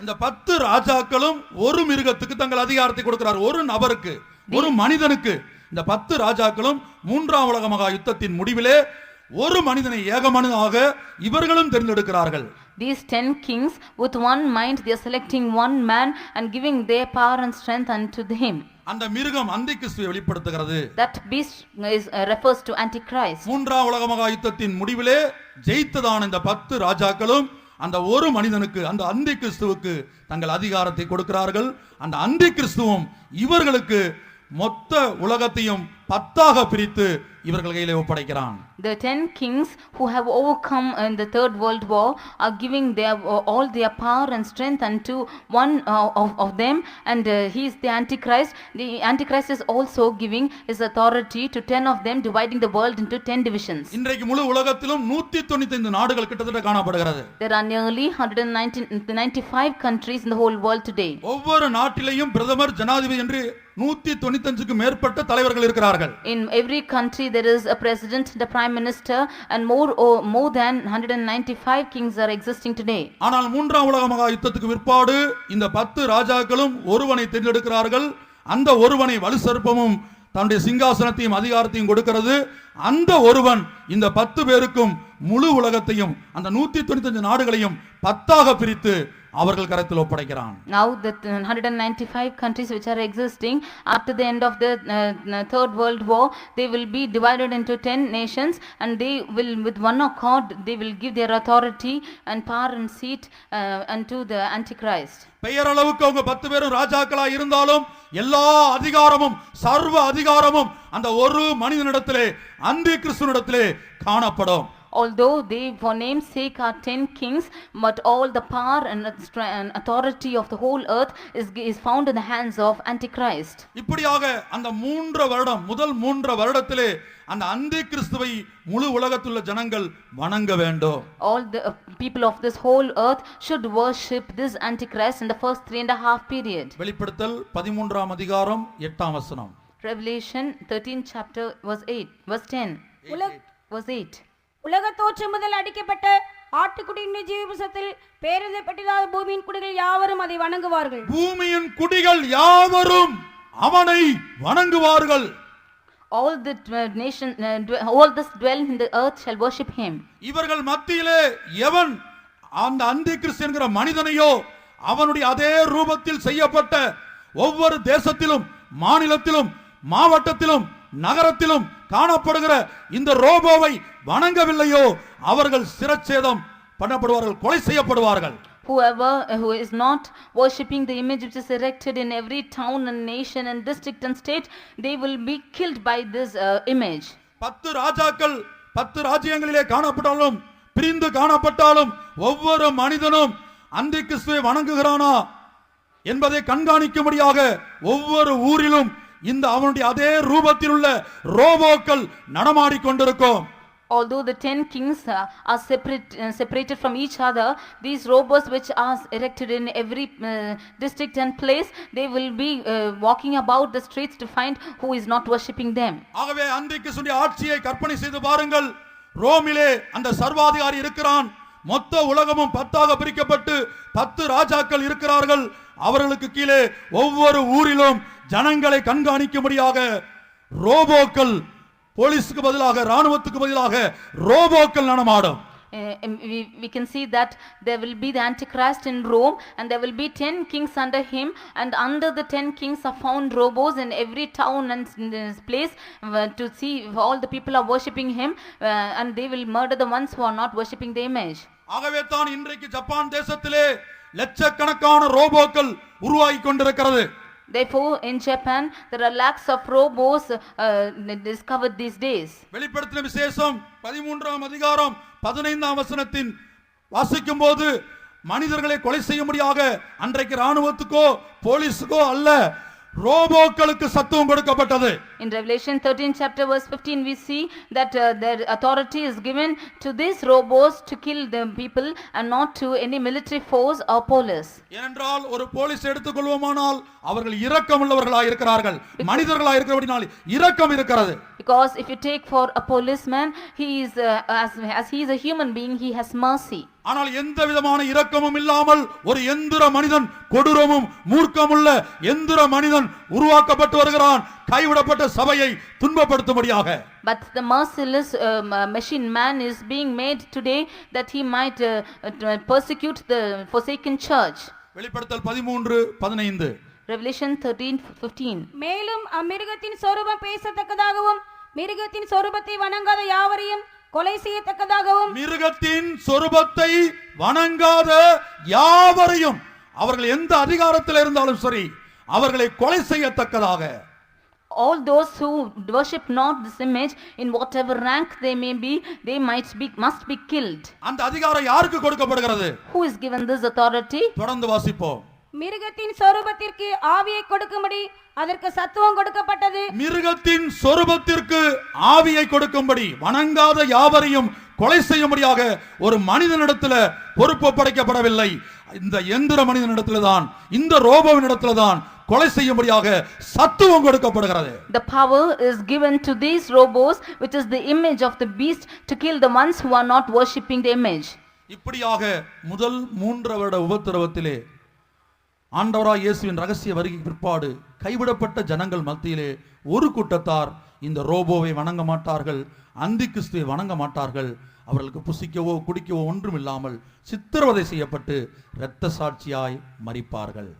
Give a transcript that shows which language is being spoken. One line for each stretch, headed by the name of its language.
Tamil: இந்த 10 ராஜாக்களும் ஒரு மிருகத்துக்கு தங்கள் அதிகாரத்தை கொடுக்கிறார், ஒரு நபருக்கு, ஒரு மனிதனுக்கு. இந்த 10 ராஜாக்களும் மூன்றாம் உலக மகா யுத்தத்தின் முடிவிலே ஒரு மனிதனை ஏகமனதாக இவர்களும் தேர்ந்தெடுக்கிறார்கள்.
English: These 10 kings with one mind they are selecting one man and giving their power and strength unto him.
Tamil: அந்த மிருகம் அந்தி கிறிஸ்துவை வெளிப்படுத்துகிறது.
English: That beast refers to Antichrist.
Tamil: மூன்றாம் உலக மகா யுத்தத்தின் முடிவிலே ஜெயித்ததான இந்த 10 ராஜாக்களும் அந்த ஒரு மனிதனுக்கு, அந்த அந்தி கிறிஸ்துவுக்கு தங்கள் அதிகாரத்தை கொடுக்கிறார்கள். அந்த அந்தி கிறிஸ்துவும் இவர்களுக்கு மொத்த உலகத்தையும் 10ஆக பிரித்து இவர்கள் கையிலே ஒப்படைக்கிறான்.
English: The 10 kings who have overcome in the third world war are giving their all their power and strength unto one of them, and he is the Antichrist. The Antichrist is also giving his authority to 10 of them, dividing the world into 10 divisions.
Tamil: இன்றைக்கு முழு உலகத்திலும் 195 நாடுகள் கிட்டத்தட்ட காணப்படுகிறது.
English: There are nearly 195 countries in the whole world today.
Tamil: ஒவ்வொரு நாட்டிலேயும் பிரதமர், ஜனாதிபதி என்று 195க்கு மேற்பட்ட தலைவர்கள் இருக்கிறார்கள்.
English: In every country there is a president, the prime minister, and more than 195 kings are existing today.
Tamil: ஆனால் மூன்றாம் உலக மகா யுத்தத்துக்கு பிற்பாடு இந்த 10 ராஜாக்களும் ஒருவனை தேர்ந்தெடுக்கிறார்கள். அந்த ஒருவனை வலுசர்ப்பமும் தன்னுடைய சிங்காசனத்தையும் அதிகாரத்தையும் கொடுக்கிறது. அந்த ஒருவன் இந்த 10 பேருக்கும் முழு உலகத்தையும், அந்த 195 நாடுகளையும் 10ஆக பிரித்து அவர்கள் கரத்தில் ஒப்படைக்கிறான்.
English: Now the 195 countries which are existing after the end of the third world war, they will be divided into 10 nations, and they will with one accord they will give their authority and power and seat unto the Antichrist.
Tamil: பெயரளவுக்கு அவங்க 10 பேரும் ராஜாக்களா இருந்தாலும் எல்லா அதிகாரமும், சர்வ அதிகாரமும் அந்த ஒரு மனிதனிடத்திலே, அந்தி கிறிஸ்துவினிடத்திலே காணப்படும்.
English: Although they for name's sake are 10 kings, but all the power and authority of the whole earth is found in the hands of Antichrist.
Tamil: இப்படியாக அந்த 3 வருடம், முதல் 3 வருடத்திலே அந்த அந்தி கிறிஸ்துவை முழு உலகத்துள்ள ஜனங்கள் வணங்க வேண்டும்.
English: All the people of this whole earth should worship this Antichrist in the first 3.5 period.
Tamil: வெளிப்படுத்தல் 13ஆம் அதிகாரம் 8ஆம் வசனம்.
English: Revelation 13 chapter verse 8 verse 10 verse 8.
Tamil: உலக தோற்றம் முதல் அடிக்கப்பட்ட ஆட்டுக்குட்டியின் ஜீவபுசத்தில் பேரெழுதப்பட்டதான பூமியின் குடிகள் யாவரும் அதை வணங்குவார்கள். பூமியின் குடிகள் யாவரும் அவனை வணங்குவார்கள்.
English: All the nation all this dwell in the earth shall worship him.
Tamil: இவர்கள் மத்தியிலே எவன் அந்த அந்தி கிறிஸ்து என்கிற மனிதனையோ அவனுடைய அதே ரூபத்தில் செய்யப்பட்ட ஒவ்வொரு தேசத்திலும், மாநிலத்திலும், மாவட்டத்திலும், நகரத்திலும் காணப்படுகிற இந்த ரோபோவை வணங்கவில்லையோ அவர்கள் சிரச்சேதம் பண்ணப்படுவார்கள், கொலை செய்யப்படுவார்கள்.
English: Whoever who is not worshipping the image which is erected in every town and nation and district and state, they will be killed by this image.
Tamil: 10 ராஜாக்கள் 10 ராஜ்யங்களிலே காணப்பட்டாலும், பிரிந்து காணப்பட்டாலும், ஒவ்வொரு மனிதனும் அந்தி கிறிஸ்துவை வணங்குகிறானா என்பதை கண்காணிக்கும்படியாக ஒவ்வொரு ஊரிலும் இந்த அவனுடைய அதே ரூபத்தில் உள்ள ரோபோக்கள் நடமாடிக்கொண்டிருக்கும்.
English: Although the 10 kings are separated from each other, these robots which are erected in every district and place, they will be walking about the streets to find who is not worshipping them.
Tamil: ஆகவே அந்தி கிறிஸ்துவின் ஆட்சியை கற்பனை செய்து பாருங்கள். ரோமிலே அந்த சர்வாதிகாரி இருக்கிறான், மொத்த உலகமும் 10ஆக பிரிக்கப்பட்டு 10 ராஜாக்கள் இருக்கிறார்கள். அவர்களுக்கு கீழே ஒவ்வொரு ஊரிலும் ஜனங்களை கண்காணிக்கும்படியாக ரோபோக்கள், போலீஸுக்கு பதிலாக, ராணுவத்துக்கு பதிலாக ரோபோக்கள் நடமாடும்.
English: We can see that there will be the Antichrist in Rome, and there will be 10 kings under him, and under the 10 kings are found robots in every town and place to see if all the people are worshipping him, and they will murder the ones who are not worshipping the image.
Tamil: ஆகவே தான் இன்றைக்கு Japan தேசத்திலே லட்சக்கணக்கான ரோபோக்கள் உருவாகி கொண்டிருக்கிறது.
English: Therefore, in Japan, there are lakhs of robots discovered these days.
Tamil: வெளிப்படுத்தின விசேஷம் 13ஆம் அதிகாரம் 15ஆம் வசனத்தின் வாசிக்கும் போது மனிதர்களை கொலை செய்யும்படியாக அன்றைக்கு ராணுவத்துக்கோ போலீஸுக்கோ அல்ல, ரோபோக்களுக்கு சத்துவம் கொடுக்கப்பட்டது.
English: In Revelation 13 chapter verse 15 we see that their authority is given to these robots to kill the people and not to any military force or police.
Tamil: ஏனென்றால் ஒரு போலீஸ் எடுத்துக்கொள்வோமானால் அவர்கள் இரக்கமுள்ளவர்களாய் இருக்கிறார்கள், மனிதர்களாய் இருக்கிறபடியால் இரக்கம் இருக்கிறது.
English: Because if you take for a policeman, he is as he is a human being, he has mercy.
Tamil: ஆனால் எந்த விதமான இரக்கமும் இல்லாமல் ஒரு எந்திர மனிதன், கொடூரமும் மூர்க்கமுள்ள எந்திர மனிதன் உருவாக்கப்பட்டு வருகிறான், கைவிடப்பட்ட சபையை துன்பப்படுத்தும்படியாக.
English: But the merciless machine man is being made today that he might persecute the forsaken church.
Tamil: வெளிப்படுத்தல் 13:15.
English: Revelation 13:15.
Tamil: மேலும் அம்மிருகத்தின் சொரூபம் பேசத்தக்கதாகவும் மிருகத்தின் சொரூபத்தை வணங்காத யாவரையும் கொலை செய்யத்தக்கதாகவும், மிருகத்தின் சொரூபத்தை வணங்காத யாவரையும், அவர்கள் எந்த அதிகாரத்தில் இருந்தாலும் சரி, அவர்களை கொலை செய்யத்தக்கதாக,
English: all those who worship not this image in whatever rank they may be, they must be killed.
Tamil: அந்த அதிகாரம் யாருக்கு கொடுக்கப்படுகிறது?
English: Who is given this authority?
Tamil: தொடர்ந்து வாசிப்போம். மிருகத்தின் சொரூபத்திற்கு ஆவியை கொடுக்கும்படி அதற்கு சத்துவம் கொடுக்கப்பட்டது. மிருகத்தின் சொரூபத்திற்கு ஆவியை கொடுக்கும்படி வணங்காத யாவரையும் கொலை செய்யும்படியாக ஒரு மனிதனிடத்துல பொறுப்பு படைக்கப்படவில்லை. இந்த எந்திர மனிதனிடத்துல தான், இந்த ரோபோவினிடத்துல தான் கொலை செய்யும்படியாக சத்துவம் கொடுக்கப்படுகிறது.
English: The power is given to these robots, which is the image of the beast, to kill the ones who are not worshipping the image.
Tamil: இப்படியாக முதல் 3 வருட உபத்திரவத்திலே ஆண்டவராய் இயேசுவின் ரகசிய வருகை பிற்பாடு கைவிடப்பட்ட ஜனங்கள் மத்தியிலே ஒரு கூட்டத்தார் இந்த ரோபோவை வணங்க மாட்டார்கள், அந்தி கிறிஸ்துவை வணங்க மாட்டார்கள். அவர்களுக்கு புசிக்கவோ குடிக்கவோ ஒன்றும் இல்லாமல் சித்திரவதை செய்யப்பட்டு இரத்த சாட்சியாய் மரிப்பார்கள்.